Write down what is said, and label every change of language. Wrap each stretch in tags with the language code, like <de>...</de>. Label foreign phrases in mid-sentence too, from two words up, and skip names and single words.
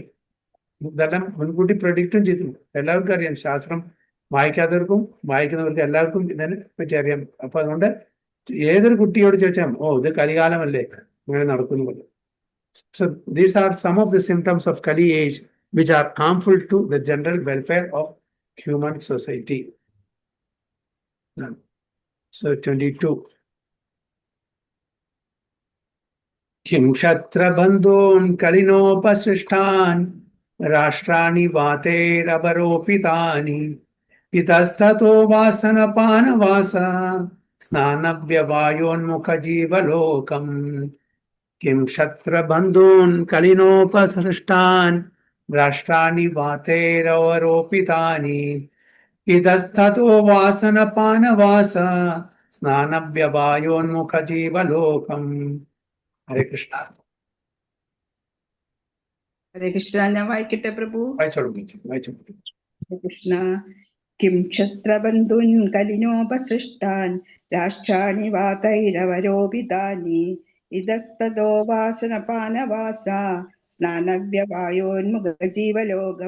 <ml>ഇതെല്ലാം മുൻകൂട്ടി പ്രഡിക്റ്റും ചെയ്തിട്ടുണ്ട്. എല്ലാവർക്കും അറിയാം. ശാസ്ത്രം വായിക്കാത്തവർക്കും വായിക്കുന്നവർക്കും എല്ലാവർക്കും ഇതിനെ പറ്റി അറിയാം. അപ്പൊ അതുകൊണ്ട് ഏതൊരു കുട്ടിയോട് ചോദിച്ചാൽ ഇത് കലികാലമല്ലേ, അങ്ങനെ നടക്കുന്നു.</ml> <en>so these are some of the symptoms of Kali age which are harmful to the general welfare of human society. So 22.</en> <sa>किं क्षत्रबन्धून् कलिनोपसृष्टान् राष्ट्राणि वातेरवरोपितानि इतस्ततो वासनपानवास स्नानव्यवायोन्मुखजीवलोकम् किं क्षत्रबन्धून् कलिनोपसृष्टान् राष्ट्राणि वातेरवरोपितानि इतस्ततो वासनपानवास स्नानव्यवायोन्मुखजीवलोकम्. ഹരേ കൃഷ്ണ. ഹരേ കൃഷ്ണ.</sa> <ml>ഞാൻ വായിക്കട്ടെ പ്രഭു? വായിച്ചോളൂ.</ml> <sa>ഹരേ കൃഷ്ണ. കിം ക്ഷത്രബന്ധുൻ കലിനോപസൃഷ്ടാൻ രാഷ്ട്രാണി വാതൈരവരോപിതാനി ഇതസ്തതോ വാസനപാനവാസ സ്നാനവ്യവായോന്മുഖജീവലോകം.</sa>